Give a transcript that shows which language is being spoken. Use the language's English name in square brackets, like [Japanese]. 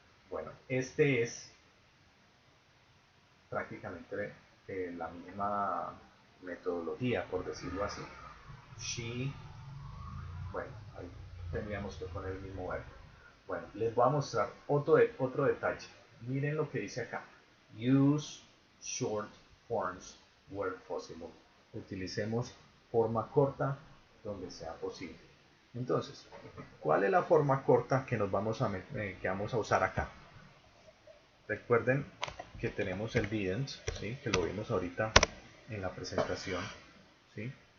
[Spanish] Bueno, este es prácticamente la misma metodología, por decirlo así. She, bueno, ahí tendríamos que poner el mismo verbo. Bueno, les voy a mostrar otro detalle. Miren lo que dice acá. [English] Use short forms where possible. [Spanish] Utilicemos forma corta donde sea posible. Entonces, ¿cuál es la forma corta que vamos a usar acá? Recuerden que tenemos el didn't, ¿sí? Que lo vimos ahorita en la presentación, ¿sí?